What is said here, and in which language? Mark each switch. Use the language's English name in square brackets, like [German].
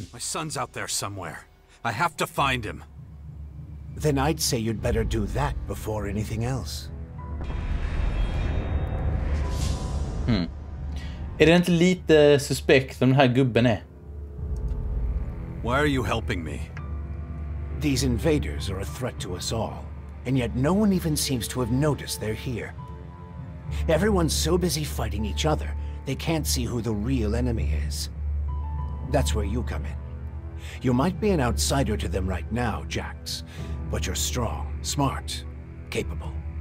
[English] My son's out there somewhere. I have to find him. Then I'd say you'd better do that before anything else. [Swedish] Är det inte lite suspekt som den här gubben är? [English] Why are you helping me? These invaders are a threat to us all, and yet no one even seems to have noticed they're here. Everyone's so busy fighting each other, they can't see who the real enemy is. That's where you come in. You might be an outsider to them right now, Jax, but you're strong, smart, capable.